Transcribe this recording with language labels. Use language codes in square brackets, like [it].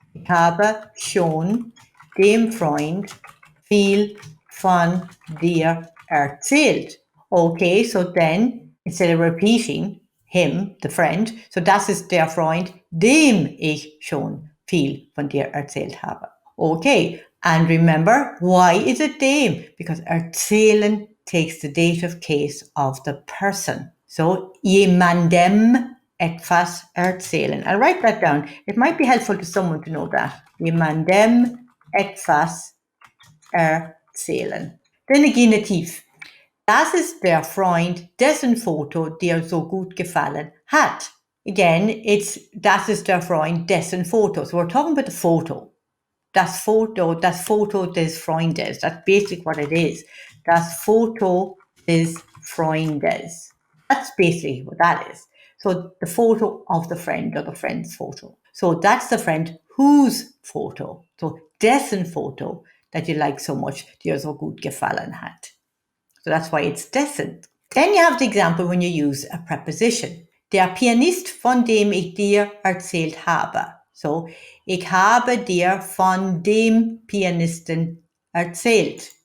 [de] Ich habe schon dem Freund viel von dir erzählt. [en] Okay, so then instead of repeating him, the friend, so [de] das ist der Freund, dem ich schon viel von dir erzählt habe. [en] Okay, and remember, why is it dem? Because erzählen takes the dative case of the person. [de] So, jemandem etwas erzählen. [en] I'll write that down. It might be helpful to someone to know that. [de] Jemandem etwas erzählen. Dann der Genitiv. Das ist der Freund, dessen Foto dir so gut gefallen hat. [en] Again, it's [de] das ist der Freund, dessen Foto. [en] So we're talking about the photo. [de] Das Foto des Freundes. [en] That's basically what it is. [de] Das Foto des Freundes. [en] That's basically what that is. So the photo of the friend or the friend's photo. So that's the friend whose photo. So dessen Foto that you like so much, [de] dir so gut gefallen hat. [en] So that's why it's dessen. Then you have the example when you use a preposition. [de] Der Pianist, von dem ich dir erzählt habe. So, ich habe dir von dem Pianisten erzählt.